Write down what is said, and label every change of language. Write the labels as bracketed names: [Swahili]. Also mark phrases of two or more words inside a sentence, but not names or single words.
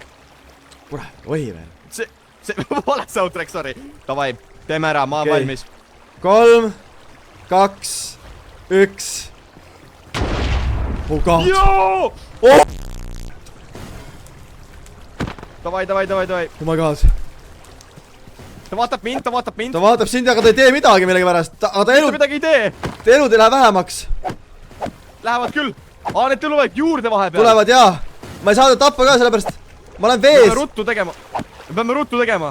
[Estonian] Kurat, Oliver. See vale soundtrack, sorry. Davai, teeme ära, ma olen valmis. 3, 2, 1. [English] Oh god. [Estonian] Joo! Oh! Davai. [English] Oh my god. [Estonian] Ta vaatab mind. Ta vaatab sind, aga ta ei tee midagi millegipärast. Aga ta elud... midagi ei tee. Ta elud ei lähe vähemaks. Lähevad küll. Need tulevad juurde vahepeal. Tulevad, jaa. Ma ei saa ta tappa ka sellepärast. ma olen Me vees! peame ruttu tegema.